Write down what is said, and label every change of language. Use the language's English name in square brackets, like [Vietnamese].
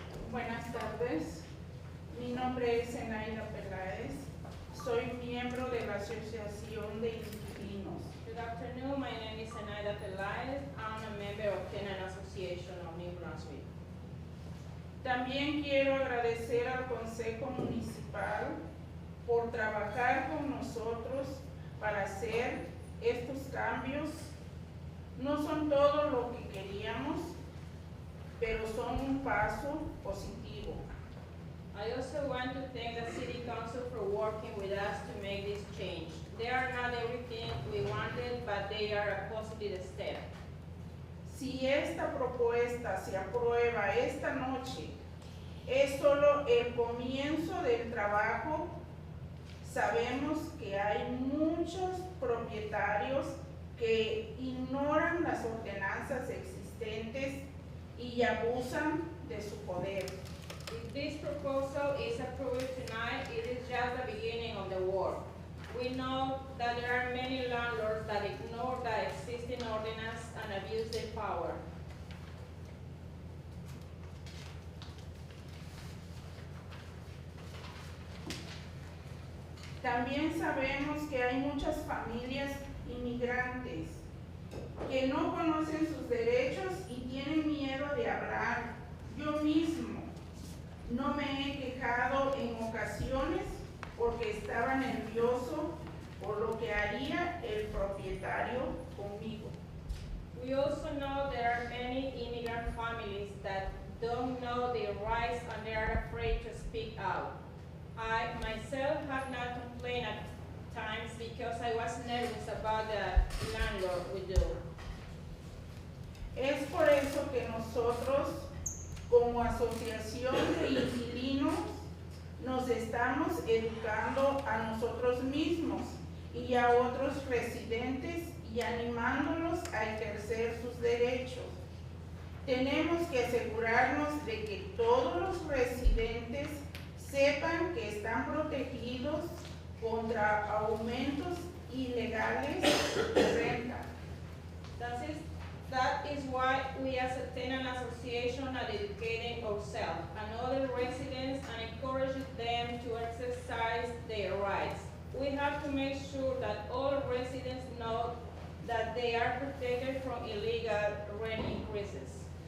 [Spanish] Buenas tardes, mi nombre es Enaida Peláez, soy miembro de la Asociación de Inquilinos. [English] Good afternoon, my name is Enaida Pelaez. I'm a member of Tenant Association of New Brunswick. [Spanish] También quiero agradecer al Consejo Municipal por trabajar con nosotros para hacer estos cambios. No son todo lo que queríamos, pero son un paso positivo. [English] I also want to thank the City Council for working with us to make this change. They are not everything we wanted, but they are a positive step. [Spanish] Si esta propuesta se aprueba esta noche, es solo el comienzo del trabajo. Sabemos que hay muchos propietarios que ignoran las ordenanzas existentes y abusan de su poder. [English] If this proposal is approved tonight, it is just the beginning of the work. We know that there are many landlords that ignore the existing ordinance and abuse their power. [Spanish] También sabemos que hay muchas familias inmigrantes que no conocen sus derechos y tienen miedo de hablar. Yo mismo no me he quejado en ocasiones porque estaba nervioso por lo que haría el propietario conmigo. [English] We also know there are many immigrant families that don't know their rights and they are afraid to speak out. I myself have not complained at times because I was nervous about the landlord we do. [Spanish] Es por eso que nosotros, como asociación de inquilinos, nos estamos educando a nosotros mismos y a otros residentes y animándolos a ejercer sus derechos. Tenemos que asegurarnos de que todos los residentes sepan que están protegidos contra aumentos ilegales de renta. [English] That is why we as a tenant association are educating ourselves and other residents and encouraging them to exercise their rights. We have to make sure that all residents know that they are protected from illegal rent increases.